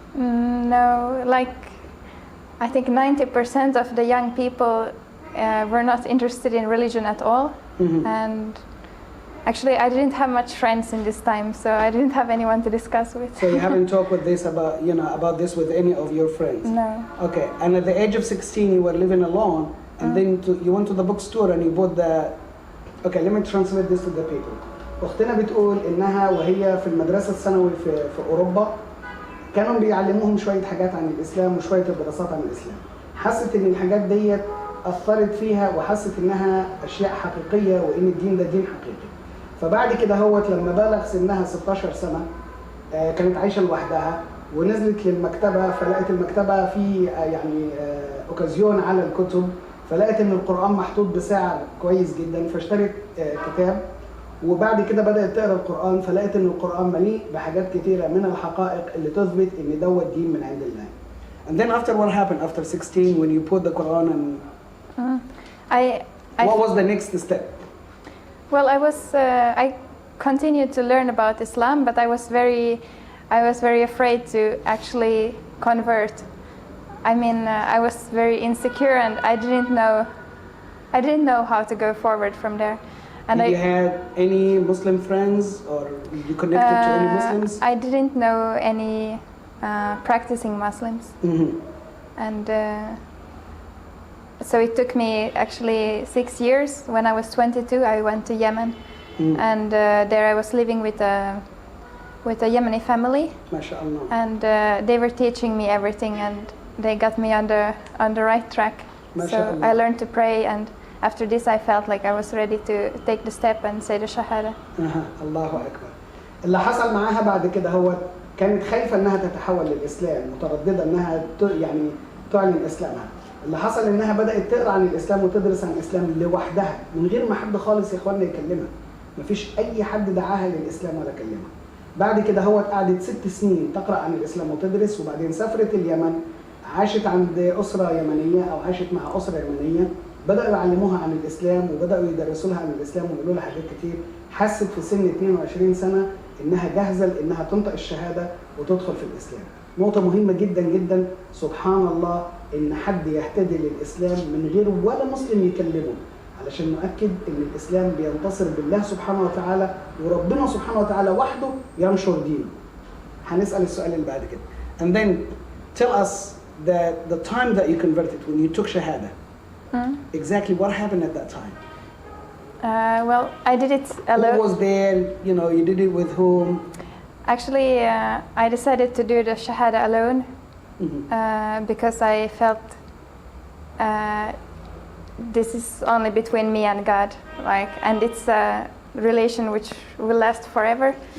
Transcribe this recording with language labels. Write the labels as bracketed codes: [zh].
[en] No, like I think 90% of the young people were not interested in religion at all, and actually I didn't have much friends in this time, so I didn't have anyone to discuss with. So you haven't talked with this about this with any of your friends? No. Okay, and at the age of 16 you were living alone, and then you went to the bookstore and you bought the. Okay, let me translate this to the people. [ar] أختنا بتقول إنها وهي في المدرسة الثانوي في أوروبا كانوا بيعلموهم شوية حاجات عن الإسلام وشوية الدراسات عن الإسلام. حست إن الحاجات ديت أثرت فيها، وحست إنها أشياء حقيقية وإن الدين ده دين حقيقي. فبعد كده هوت لما بلغ سنها 16 سنة كانت عايشة لوحدها ونزلت للمكتبة، فلقت المكتبة في أوكازيون على الكتب، فلقت إن القرآن محطوط بسعر كويس جدا، فاشترت كتاب، وبعد كده بدأت تقرأ القرآن، فلقت إن القرآن مليء بحاجات كتيرة من الحقائق اللي تثبت إن دوت دين من عند الله. [en] And then after what happened after 16 when you put the Quran and what was the next step? Well, I continued to learn about Islam, but I was very afraid to actually convert. I mean, I was very insecure, and I didn't know how to go forward from there. And Did you have any Muslim friends, or you connected to any Muslims? I didn't know any practicing Muslims, and so it took me actually 6 years. When I was 22, I went to Yemen, and there I was living with a Yemeni family. [ar] MashaAllah. [en] And they were teaching me everything, and they got me on the right track. So I learned to pray, and after this I felt like I was ready to take the step and say the shahada. [ar] Allahu Akbar. اللي حصل معاها بعد كده هو كانت خايفة انها تتحول للإسلام، مترددة انها تعلن إسلامها. اللي حصل انها بدأت تقرأ عن الإسلام وتدرس عن الإسلام لوحدها من غير ما حد خالص يا اخواننا يكلمها. مفيش أي حد دعاها للإسلام ولا كلمها. بعد كده هو قعدت 6 سنين تقرأ عن الإسلام وتدرس، وبعدين سافرت اليمن، عاشت عند أسرة يمنية أو عاشت مع أسرة يمنية، بدأوا يعلموها عن الإسلام وبدأوا يدرسوا لها عن الإسلام ويقولوا لها حاجات كتير. حست في سن 22 سنة إنها جاهزة إنها تنطق الشهادة وتدخل في الإسلام. نقطة مهمة جدا جدا، سبحان الله إن حد يهتدي للإسلام من غير ولا مسلم يكلمه، علشان نؤكد إن الإسلام بينتصر بالله سبحانه وتعالى، وربنا سبحانه وتعالى وحده ينشر دينه. هنسأل السؤال اللي بعد كده. [en] And then tell us the time that you converted, when you took shahada. Exactly what happened at that time? Well, I did it alone. Who was there? You know, you did it with whom? Actually, I decided to do the shahada alone because I felt this is only between me and God, like, and it's a relation which will last forever.